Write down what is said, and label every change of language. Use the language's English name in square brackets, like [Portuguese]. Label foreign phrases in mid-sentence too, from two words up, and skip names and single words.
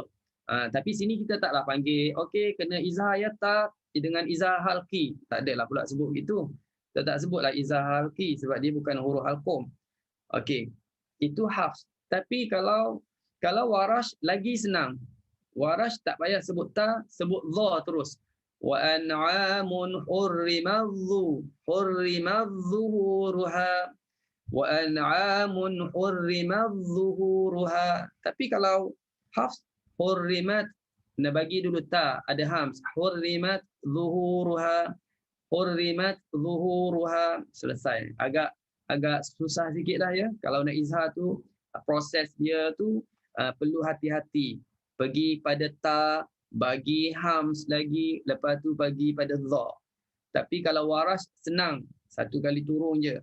[Malay] Tapi sini kita taklah panggil, okey, kena izhar ya tak, dengan [Arabic] إظهار حلقي. [Malay] Tak adalah pula sebut begitu. Kita tak sebutlah [Arabic] إظهار حلقي [Malay] sebab dia bukan huruf halqum. Okey. Itu hafs. Tapi kalau Warash lagi senang. Warash tak payah sebut ta, sebut dha terus. [Arabic] وأنعام حرمت ظهورها. وأنعام حرمت ظهورها. [Malay] Tapi kalau hafs, hurrimat, nak bagi dulu ta, ada hams. [Arabic] حرمت ظهورها. حرمت ظهورها. [Malay] Selesai. Agak susah sikitlah, ya. Kalau nak izhar tu, proses dia tu perlu hati-hati. Pergi pada ta, bagi hams lagi, lepas tu bagi pada dha. Tapi kalau Warash senang, satu kali turun je.